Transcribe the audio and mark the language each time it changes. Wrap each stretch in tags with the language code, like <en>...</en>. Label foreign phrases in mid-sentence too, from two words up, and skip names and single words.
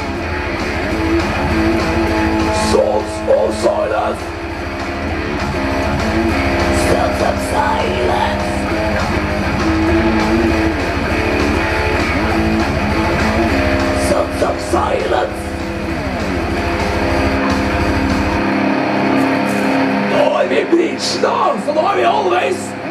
<no>Sons of Silence. Sons of Silence. Sons of Silence. Nå er vi bridgen da, så nå er vi halvveis.</no>